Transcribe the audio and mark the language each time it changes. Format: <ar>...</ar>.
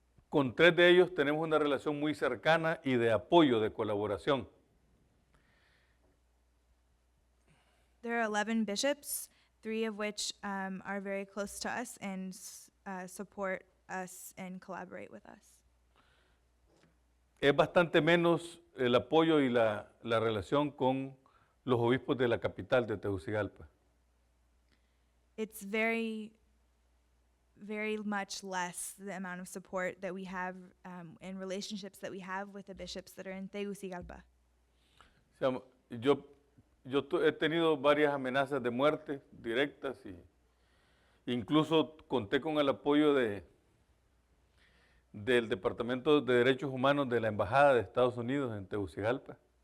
<es>Con 3 de ellos tenemos una relación muy cercana y de apoyo, de colaboración.</es> <en>There are 11 bishops, 3 of which are very close to us and support us and collaborate with us.</en> <es>Es bastante menos el apoyo y la relación con los obispos de la capital de Tegucigalpa.</es> <en>It's very much less the amount of support that we have and relationships that we have with the bishops that are in Tegucigalpa.</en> <es>O sea, yo he tenido varias amenazas de muerte directas y incluso conté con el apoyo del Departamento de Derechos Humanos de la Embajada de Estados Unidos en Tegucigalpa.</es>